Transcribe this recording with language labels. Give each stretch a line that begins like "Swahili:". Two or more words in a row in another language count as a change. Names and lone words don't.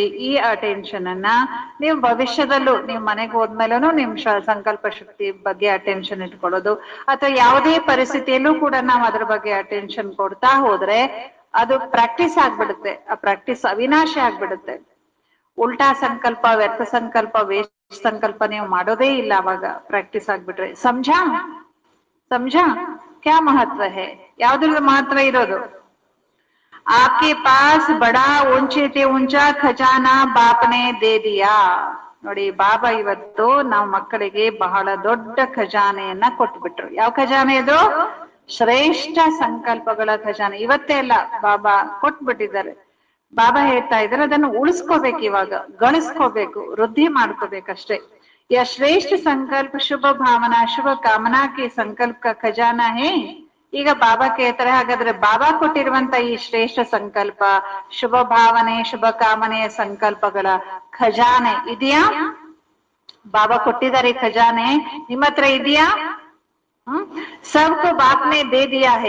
Kannada: ಈ ಅಟೆನ್ಷನ್ ಅನ್ನ ನೀವು ಭವಿಷ್ಯದಲ್ಲೂ ನೀವು ಮನೆಗೆ ಹೋದ್ಮೇಲೂ ನಿಮ್ ಸಂಕಲ್ಪ ಶಕ್ತಿ ಬಗ್ಗೆ ಅಟೆನ್ಷನ್ ಇಟ್ಕೊಳ್ಳೋದು, ಅಥವಾ ಯಾವುದೇ ಪರಿಸ್ಥಿತಿಯಲ್ಲೂ ಕೂಡ ನಾವು ಅದ್ರ ಬಗ್ಗೆ ಅಟೆನ್ಷನ್ ಕೊಡ್ತಾ ಹೋದ್ರೆ ಅದು ಪ್ರಾಕ್ಟೀಸ್ ಆಗ್ಬಿಡುತ್ತೆ. ಆ ಪ್ರಾಕ್ಟೀಸ್ ಅವಿನಾಶಿ ಆಗ್ಬಿಡುತ್ತೆ. ಉಲ್ಟಾ ಸಂಕಲ್ಪ, ವ್ಯರ್ಥ ಸಂಕಲ್ಪ, ವೇಸ್ಟ್ ಸಂಕಲ್ಪ ನೀವು ಮಾಡೋದೇ ಇಲ್ಲ ಅವಾಗ ಪ್ರಾಕ್ಟೀಸ್ ಆಗ್ಬಿಟ್ರೆ.
Hindi: ಸಮझा क्या महत्व है?
Kannada: ಯಾವ್ದ್ರದ್ದು ಮಹತ್ವ ಇರೋದು?
Hindi: आपके पास बड़ा ऊंचे ते ऊंचा खजाना बापने दे दिया.
Kannada: ನೋಡಿ ಬಾಬಾ ಇವತ್ತು ನಾವು ಮಕ್ಕಳಿಗೆ ಬಹಳ ದೊಡ್ಡ ಖಜಾನೆಯನ್ನ ಕೊಟ್ಬಿಟ್ರು. ಯಾವ ಖಜಾನೆ ಇದು? ಶ್ರೇಷ್ಠ ಸಂಕಲ್ಪಗಳ ಖಜಾನೆ. ಇವತ್ತೇ ಅಲ್ಲ, ಬಾಬಾ ಕೊಟ್ಬಿಟ್ಟಿದ್ದಾರೆ. ಬಾಬಾ ಹೇಳ್ತಾ ಇದ್ದಾರೆ ಅದನ್ನು ಉಳಿಸ್ಕೋಬೇಕು, ಇವಾಗ ಗಳಿಸ್ಕೋಬೇಕು, ವೃದ್ಧಿ ಮಾಡ್ಕೋಬೇಕಷ್ಟೇ.
Hindi: या श्रेष्ठ संकल्प शुभ भावना शुभ कामना के संकल्प का खजाना है.
Kannada: ಈಗ ಬಾಬಾ ಕೇಳ್ತಾರೆ ಹಾಗಾದ್ರೆ ಬಾಬಾ ಕೊಟ್ಟಿರುವಂತ ಈ ಶ್ರೇಷ್ಠ ಸಂಕಲ್ಪ, ಶುಭ ಭಾವನೆ, ಶುಭ ಕಾಮನೆಯ ಸಂಕಲ್ಪಗಳ ಖಜಾನೆ ಇದೆಯಾ? ಬಾಬಾ ಕೊಟ್ಟಿದ್ದಾರೆ ಖಜಾನೆ, ನಿಮ್ಮ ಹತ್ರ ಇದೆಯಾ?
Hindi: सबको बापने दे दिया है.